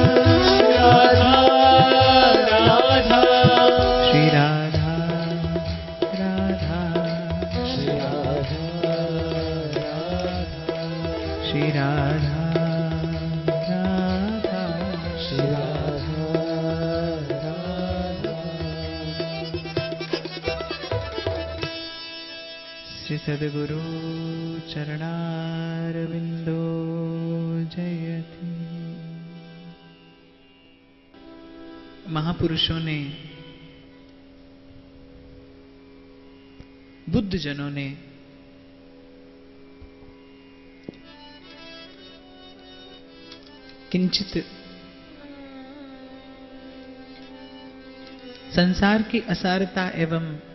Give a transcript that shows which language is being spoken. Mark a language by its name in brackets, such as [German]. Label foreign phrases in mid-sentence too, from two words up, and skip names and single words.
[Sanskrit] श्री राधा राधा श्री राधा राधा श्री राधा राधा श्री राधा राधा श्री सद्गुरु चरणारविंदो जयति। [Hindi] महापुरुषों ने, बुद्ध जनों ने किंचित संसार की असारता एवं